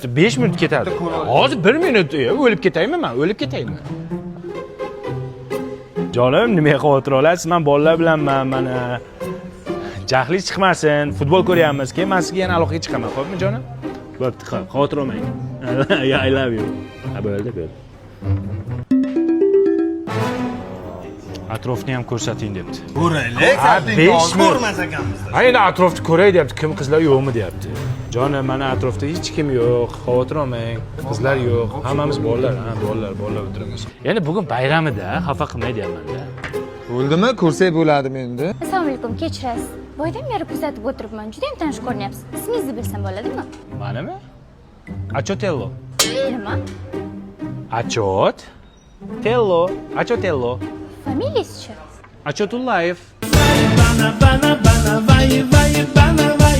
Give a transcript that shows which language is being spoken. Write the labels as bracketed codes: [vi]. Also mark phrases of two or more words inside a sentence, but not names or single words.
[uz] 5 minut ketadi. Hozir 1 minut o'lib ketaymi men? O'lib ketaymi? Jonim, nimaga xavotir olasiz? Men bolalar bilanman, mana jahli chiqmasin, futbol ko'ryapmiz. Keyin men sizga yana aloqaga chiqaman, xo'pmi jonim? Bo'pti, xavotir olmang. [en] I love you. [uz] Bo'ldi. atrofni ham ko'rsating debdi. Ko'raylik, Ha, besh minut. ko'rmas ekanmiz. Ha, endi atrofni ko'ray deyapti. Kim qizlar yo'qmi deyapti. Jonim, mana atrofda hech kim yo'q. Xavotir olmang. Qizlar yo'q. Hammamiz bolalar, ha, bolalar o'tiramiz. Ya'ni bugun bayramida, xafa qilmay deyapman-da. Bo'ldimi? Ko'rsak bo'ladimi endi? Assalomu alaykum, kechirasiz. Boydan beri kuzatib o'tiribman. Juda ham tanish ko'rinyapsiz. Ismingizni bilsam bo'ladimi? Manimi? Achotello. Nima? Achot. Tello. Achotello. Familiyangiz-chi? Achotullayev. bana bana bana vay vay bana